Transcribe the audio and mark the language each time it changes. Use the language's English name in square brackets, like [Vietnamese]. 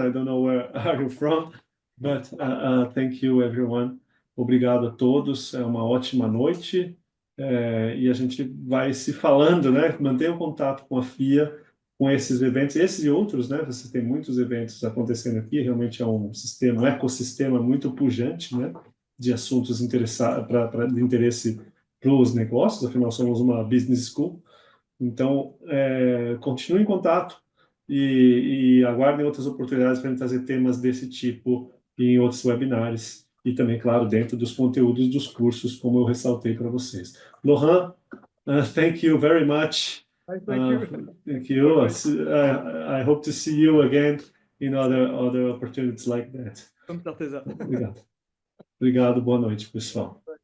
[English] I don't know where are you from, but thank you, everyone. [Portuguese] Obrigado a todos. É uma ótima noite. E a gente vai se falando, né? Mantenha o contato com a FIA, com esses eventos, esses e outros, né? Você tem muitos eventos acontecendo aqui. Realmente é um ecossistema muito pujante, né? De assuntos de interesse para os negócios. Afinal, somos uma business school. Então, continue em contato e aguardem outras oportunidades para trazer temas desse tipo em outros webinários e também, claro, dentro dos conteúdos dos cursos, como eu ressaltei para vocês. [English] Laurent, thank you very much. Thank you. Thank you. I hope to see you again in other opportunities like that. [Portuguese] Com certeza. Obrigado. Obrigado. Boa noite, pessoal.